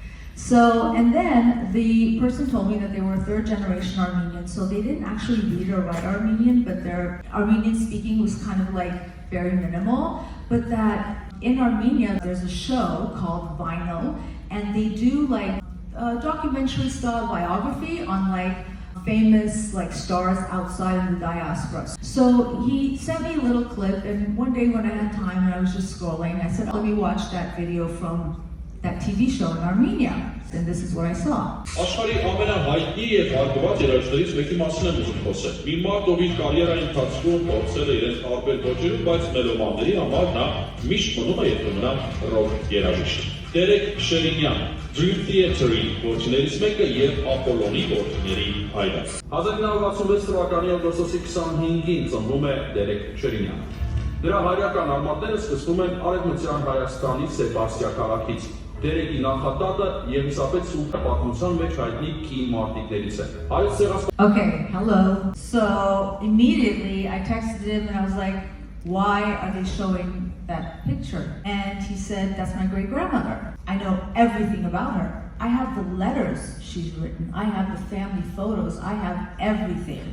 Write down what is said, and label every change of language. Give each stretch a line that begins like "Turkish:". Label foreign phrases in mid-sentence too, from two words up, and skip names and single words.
English: So, and then the person told me that they were third generation Armenian, so they didn't actually read or write Armenian, but their Armenian speaking was kind of like very minimal, but that in Armenia, there's a show called Vinyl, and they do like documentary style biography on like famous stars outside of the diaspora. So he sent me a little clip, and one day when I had time and I was just scrolling, I said, let me watch that video from that TV show in Armenia. And this is what I saw.
Armenian: Աշխարհի ամենահայտնի եւ հարգված երաժշտներից մեկի մասին եմ ուզում խոսել։ Մի մարդ, ով իր կարիերայի ընթացքում փորձել է իրենց տարբեր ոճերում, բայց մելոմանների համար նա միշտ մնում է երբեմն ռոք երաժիշտ։ Derek Sherinian, Dream Theater-ի որդիներից մեկը եւ Ապոլոնի որդիների հայրը։ 1966 թվականի օգոստոսի 25-ին ծնվում է Derek Sherinian։ Նրա հայրական արմատները սկսվում են Արևմտյան Հայաստանի Սեբաստիա քաղաքից։ Derek-ի նախատատը եւ իսապետ սուպեր պատմության մեջ հայտնի կին մարտիկներից է։ Հայոց ցեղասպան.
English: Okay, hello. So immediately I texted him and I was like, why are they showing that picture? And he said, that's my great grandmother. I know everything about her. I have the letters she's written. I have the family photos. I have everything.